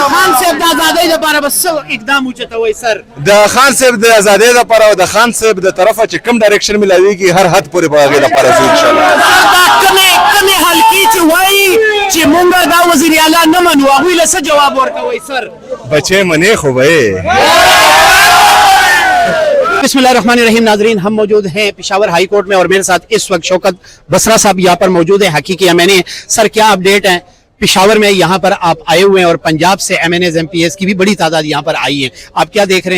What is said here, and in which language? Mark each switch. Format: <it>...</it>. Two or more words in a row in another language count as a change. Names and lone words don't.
<ps>خان صاحب د ازادۍ لپاره به څه اقدام اوچتوئ سر؟ د خان صاحب د ازادۍ لپاره او د خان صاحب د طرفه چې کوم ډایرکشن ملاویږي هر حد پورې به هغې لپاره ځو انشاءالله. دا کمې حلقې چې وایي چې مونږ دا وزیر اعلی نه منو هغوی له څه جواب ورکوئ سر؟ بچې منې خو به یې.</ps> <ar>بسم اللہ الرحمن الرحیم.</ar> <ur>ناظرین، ہم موجود ہیں پشاور ہائی کورٹ میں اور میرے ساتھ اس وقت شوکت بسرا صاحب یہاں پر موجود ہیں. حقیقی ایم این اے. سر کیا اپڈیٹ ہیں؟ پشاور میں یہاں پر آپ آئے ہوئے ہیں اور پنجاب سے ایم این ایز ایم پی ایس کی بھی بڑی تعداد یہاں پر آئی ہے. آپ کیا دیکھ رہے ہیں؟</ur>